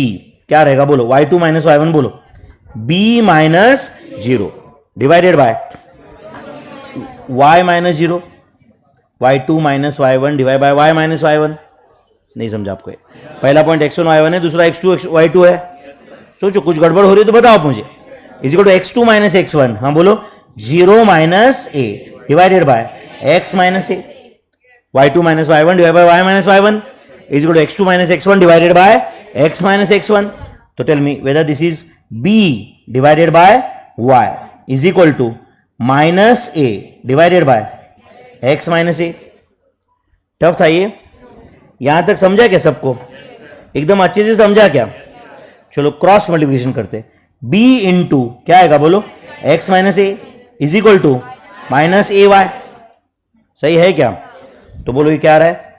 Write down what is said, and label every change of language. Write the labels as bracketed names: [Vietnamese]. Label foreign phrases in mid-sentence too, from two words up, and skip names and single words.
[Hindi] क्या रहेगा बोलो? y2 - y1 बोलो. b - 0 [English] divided by [Hindi] y - 0. y2 - y1 [English] divide by [Hindi] y - y1. नहीं समझा आपको? पहला पॉइंट x1 y1 है, दूसरा x2 y2 है. सोचो कुछ गड़बड़ हो रही है तो बताओ मुझे. [English] is equal to x2 - x1. [Hindi] हाँ बोलो [English] 0 - a divided by x - a. y2 - y1 divide by y - y1 is equal to x2 - x1 divided by x - x1. तो tell me whether this is b divided by y is equal to -a divided by x - a. [Hindi] टफ था ये. यहां तक समझा क्या सबको? एकदम अच्छे से समझा क्या? चलो [English] cross multiplication [Hindi] करते. b इंटू क्या आएगा बोलो? x - a [English] is equal to [Hindi] -ay. सही है क्या? तो बोलो ये क्या आ रहा है?